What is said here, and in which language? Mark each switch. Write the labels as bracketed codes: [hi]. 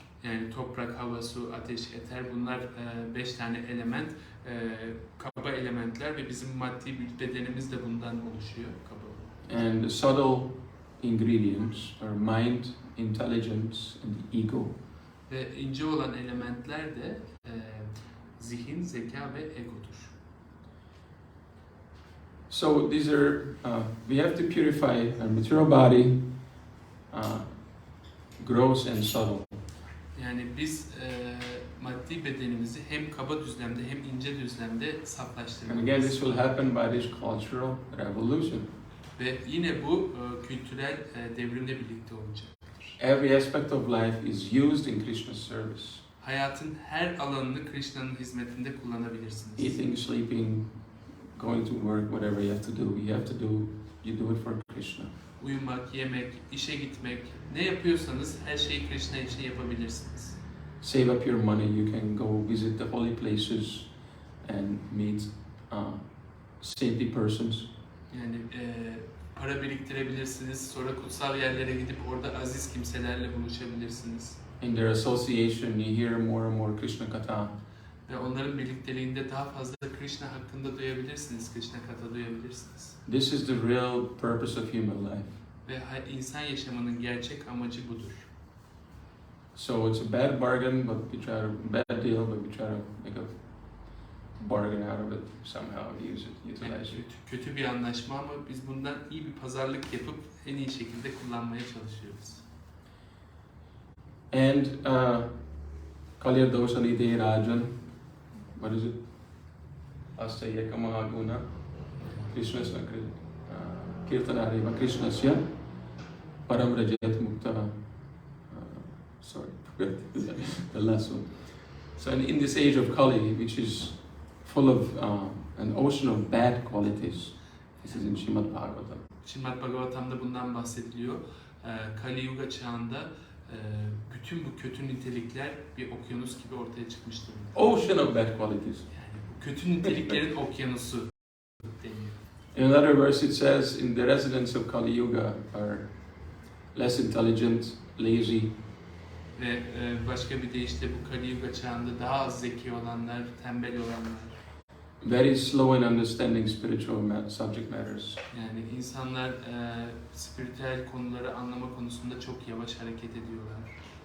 [tr] Yani toprak, hava, su, ateş, eter bunlar 5 tane element, kaba elementler ve bizim maddi bir bedenimiz de bundan oluşuyor. Kaba. [en] And the subtle ingredients are mind, intelligence, and the ego. [tr] Ve ince olan elementler de zihin, zeka ve egodur. [en] So these are, we have to purify our material body, gross and subtle. [tr] Yani biz maddi bedenimizi hem kaba düzlemde hem ince düzlemde [en] And again, this [tr] saflaştırmalıyız. [en] will happen by this cultural revolution. [tr] Ve yine bu kültürel devrimle birlikte olacak. [en] Every aspect of life is used in Krishna's service. [tr] Hayatın her alanını Krishna'nın hizmetinde kullanabilirsiniz. [en] Eating, sleeping, going to work, whatever you have to do, you do it for Krishna. [tr] Uyumak, yemek, işe gitmek, ne yapıyorsanız her şeyi Krishna için yapabilirsiniz. [en] Save up your money, you can go visit the holy places and meet saintly persons. [tr] Yani para biriktirebilirsiniz, sonra kutsal yerlere gidip orada aziz kimselerle buluşabilirsiniz. [en] In their association, you hear more and more Krishna Katha. [tr] Ve onların birlikteliğinde daha fazla Krishna hakkında duyabilirsiniz, Krishna Katha duyabilirsiniz. [en] This is the real purpose of human life. [tr] Ve insan yaşamının gerçek amacı budur. [en] So it's a bad bargain, but we try to bad deal, but we try to make a bargain out of it somehow, use it, [tr] Yani [en] utilize it. [tr] kötü bir anlaşma ama biz bundan iyi bir pazarlık yapıp en iyi şekilde kullanmaya çalışıyoruz. [en] And Kalya Dosalite Rajan, what is it? [sa] Astayeka Mahaguna, Krishnasya Kirtan Areva Krishnasya Param Rajat Mukta. [en] Sorry, the last one. So in this age of Kali, which is full of an ocean of bad qualities, this is in Srimad Bhagavatam. [tr] Srimad Bhagavatam'da bundan bahsediliyor. Kali Yuga çağında bütün bu kötü nitelikler bir okyanus gibi ortaya çıkmış durumda. [en] Ocean of bad qualities. [tr] Yani bu kötü niteliklerin okyanusu deniyor. [en] In another verse it says, in the residents of Kali Yuga are less intelligent, lazy, [tr] Ve başka bir deyişle bu Kali Yuga çağında daha az zeki olanlar, tembel olanlar. [en] very slow in understanding spiritual subject matters. [tr] Yani insanlar spiritüel konuları anlama konusunda çok yavaş hareket ediyorlar.